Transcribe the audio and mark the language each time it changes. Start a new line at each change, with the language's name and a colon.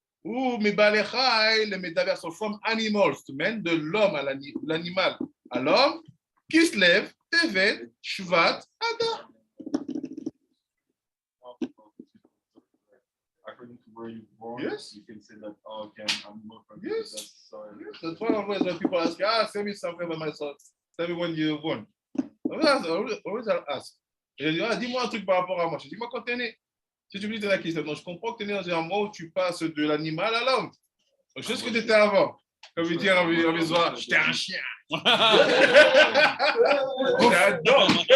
French: Ou Mibalechai, le médaver sont
English: from animals, to men,
French: de l'homme à l'animal à l'homme, Kislev, Tevet, Shvat, Adar.
English: According to where you're born, Yes. you can say that, oh, okay, I'm more from Yes. this, sorry. Yes, that's why always when people ask, send me something about myself. Tell me when you're born. Always I'll ask.
French: Je dis, dis-moi un truc par rapport à moi. Je dis, dis-moi quand t'es né. Si tu me dis que t'es là, donc je comprends que t'es né dans un mois où tu passes de l'animal à l'homme. Donc, je sais ce que t'étais avant. Comme il dit en visuel, j'étais un chien. J'étais un dog.